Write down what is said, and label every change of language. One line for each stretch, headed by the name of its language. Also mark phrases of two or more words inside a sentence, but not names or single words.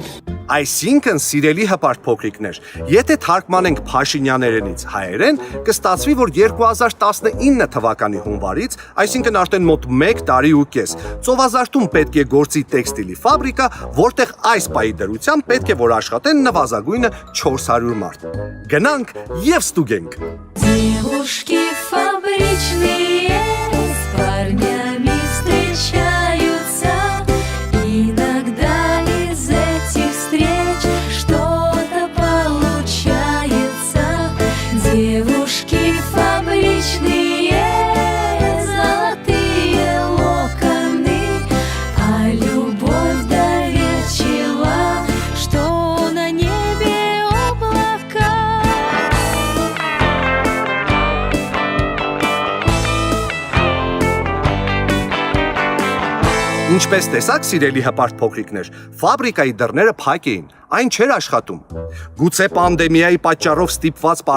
Armenian: Այսինքն, սիրելի հպարտ փոքրիկներ, եթե թարգմանենք Փաշինյաներենից հայերեն, կստացվի, որ 2019 թվականի հունվարից, այսինքն արդեն մոտ 1 տարի ու կես, Ծովազարտում պետք է գործի տեքստիլի ֆաբրիկա, որտեղ այս պահի դրությամբ պետք է որ աշխատեն նվազագույնը 400 մարդ։ Գնանք և ստուգենք։
Russian: Девушки фабричные с парнями встречаются, иногда из этих встреч что-то получается. Девушки фабричные, золотые локоны, а любовь доверчива, что на небе облака.
Armenian: Ինչպես տեսակ, սիրելի հպարտ փոքրիկներ, ֆաբրիկայի դռները փակ էին, այն չէր աշխատում։ Գուցե պանդեմիայի պատճառով ստիպված պարապուրտի